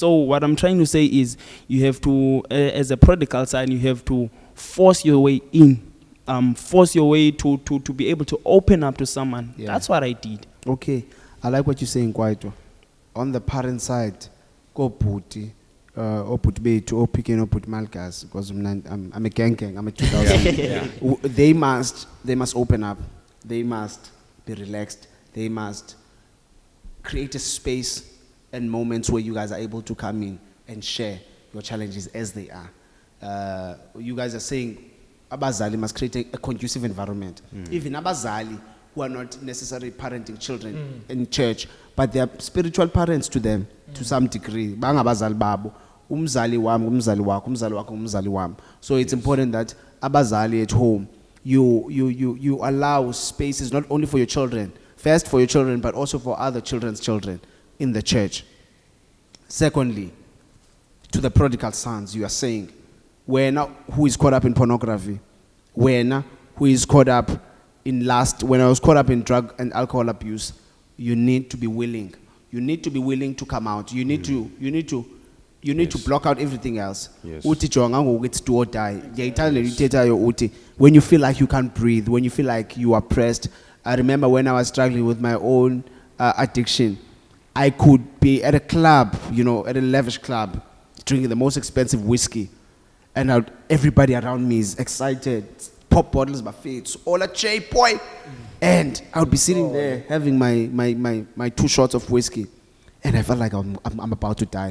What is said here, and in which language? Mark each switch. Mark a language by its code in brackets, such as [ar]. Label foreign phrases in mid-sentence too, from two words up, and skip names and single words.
[en] So what I'm trying to say is, you have to, as a prodigal son, you have to force your way in, force your way to be able to open up to someone. Yeah. That's what I did. Okay. I like what you're saying, Kwaito. On the parent side, go Puti. Put bethu ophikeni oput malgas, because I'm a gang, I'm a 2000. They must open up. They must be relaxed. They must create a space and moments where you guys are able to come in and share your challenges as they are. You guys are saying abazali must create a conducive environment. Even abazali who are not necessarily parenting children in church, but they are spiritual parents to them to some degree. [xh] Bangabazali babo. [zu] umzali wami umzali wakho umzali wakho umzali wami. [en] So it's important that abazali at home you allow spaces not only for your children, first for your children but also for other children's children in the church. Secondly, to the prodigal sons, you are saying, wena who is caught up in pornography, wena who is caught up in lust, when I was caught up in drug and alcohol abuse, you need to be willing. You need to be willing to come out. You need to block out everything else. Yes. [xh] Uthi jonga ngokuthi [en] do or die. [zu] Ngiyayithanda le ithethayo uthi, [en] when you feel like you can't breathe, when you feel like you are pressed. I remember when I was struggling with my own addiction, I could be at a club, at a lavish club, drinking the most expensive whiskey, and everybody around me is excited, pop bottles by feet, all a J boy, and I would be sitting there having my 2 shots of whiskey, and I felt like I'm about to die.